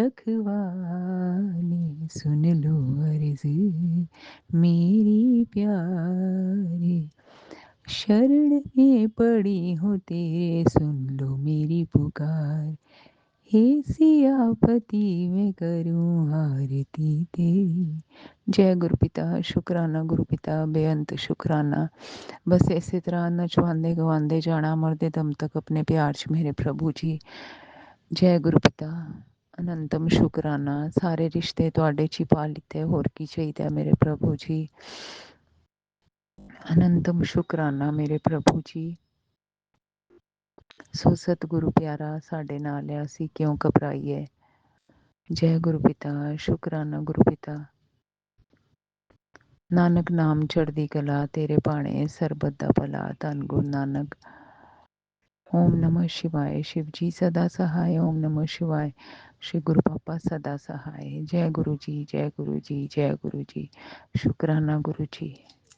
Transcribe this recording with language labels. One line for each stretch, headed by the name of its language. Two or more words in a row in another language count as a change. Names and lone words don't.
Hindi: रखवाले सुन लो अर्ज मेरी प्यारी शरण में पड़ी हूँ तेरे सुन लो मेरी पुकार हे सियापति मैं करूं आरती तेरी।
Punjabi: ਜੈ ਗੁਰਪਿਤਾ ਸ਼ੁਕਰਾਨਾ ਗੁਰਪਿਤਾ ਬੇਅੰਤ ਸ਼ੁਕਰਾਨਾ। ਬਸ ਇਸੇ ਤਰ੍ਹਾਂ ਨਚਵਾਂਦੇ ਗਵਾਂਦੇ ਜਾਣਾ ਮਰਦੇ ਦਮ ਤਕ ਅਪਣੇ ਪਿਆਰ ਚ ਮੇਰੇ ਪ੍ਰਭੂ ਜੀ। ਜੈ ਗੁਰਪਿਤਾ ਅਨੰਤਮ ਸ਼ੁਕਰਾਨਾ ਸਾਰੇ ਰਿਸ਼ਤੇ ਤੁਹਾਡੇ ਚ ਹੀ ਪਾ ਲਿਤੇ ਹੋਰ ਕੀ ਚਾਹੀਦਾ ਮੇਰੇ ਪ੍ਰਭੂ ਜੀ। ਅਨੰਤਮ ਸ਼ੁਕਰਾਨਾ ਮੇਰੇ ਪ੍ਰਭੂ ਜੀ। ਸੋ ਸਤਿਗੁਰੂ ਪਿਆਰਾ ਸਾਡੇ ਨਾਲ ਹੈ ਅਸੀ ਕਿਉਂ ਘਬਰਾਈਏ। ਜੈ ਗੁਰਪਿਤਾ ਸ਼ੁਕਰਾਨਾ ਗੁਰਪਿਤਾ ਨਾਨਕ ਨਾਮ ਚੜ੍ਹਦੀ ਕਲਾ ਤੇਰੇ ਭਾਣੇ ਸਰਬੱਤ ਦਾ ਭਲਾ ਧੰਨ ਗੁਰੂ ਨਾਨਕ।
Sanskrit: ओम नमः शिवाय
Hindi: शिव जी सदा सहाय
Sanskrit: ओम नमः शिवाय
Hindi: श्री गुरु पापा सदा सहाय। जय गुरु जी जय गुरु जी जय गुरु जी शुकराना गुरु जी।